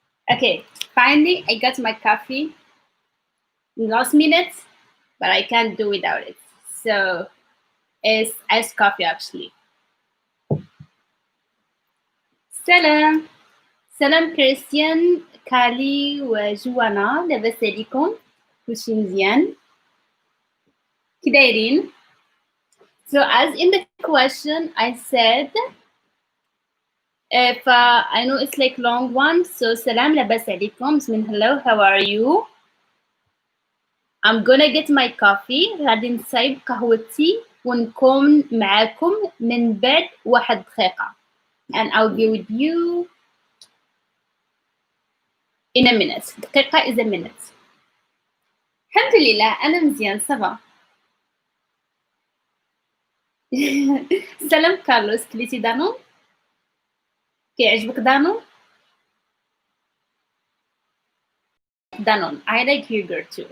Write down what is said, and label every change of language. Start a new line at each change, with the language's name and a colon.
English: Okay, finally I got my coffee in last minute, but I can't do without it. So it's iced coffee actually.
Arabic: سلام سلام كريستيان كالي وجوانا لاباس عليكم كلشي مزيان كي دايرين.
English: So as in the question I said if I know it's like long one, so salam
Arabic: لاباس عليكم
English: mean hello, how are you? I'm gonna get my coffee
Arabic: غادي نصايب قهوتي ونكون معاكم من بعد 1 دقيقة
English: and I'll be with you in a minute. دقيقة is a minute.
Arabic: الحمد لله أنا مزيان صافا. سلام كارلوس كليتي دانون؟ كيعجبك دانون؟ دانون
English: I like yogurt too.